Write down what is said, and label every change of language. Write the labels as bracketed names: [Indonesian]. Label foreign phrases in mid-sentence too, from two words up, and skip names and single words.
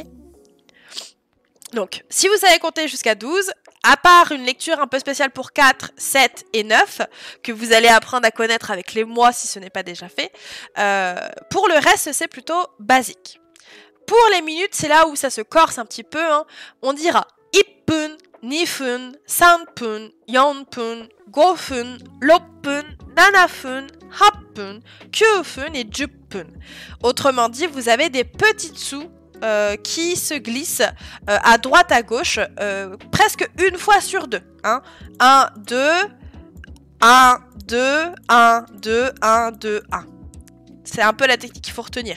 [French] Donc, si vous savez compter jusqu'à 12, à part une lecture un peu spéciale pour 4, 7 et 9, que vous allez apprendre à connaître avec les mois si ce n'est pas déjà fait, pour le reste, c'est plutôt basique. Pour les minutes, c'est là où ça se corse un petit peu. Hein. On dira [Japanese] 一分、二分、三分、四分、五分、六分、七分、八分、九分、十分. [French] Autrement dit, vous avez des petites sous qui se glissent à droite à gauche presque une fois sur 2. Hein. 1, 2, 1, 2, 1, 2, 1, 2, 1. C'est un peu la technique qu'il faut retenir.